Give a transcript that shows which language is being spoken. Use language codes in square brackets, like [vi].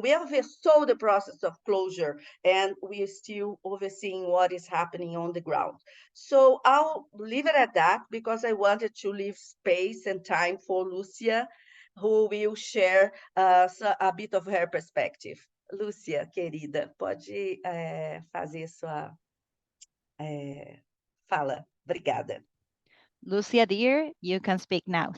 [en] We oversaw the process of closure, and we are still overseeing what is happening on the ground. So I'll leave it at that, because I wanted to leave space and time for Lúcia, who will share a bit of her perspective. [pt] Lúcia, querida, pode fazer sua fala. Obrigada. [en] Lúcia, dear, you can speak now.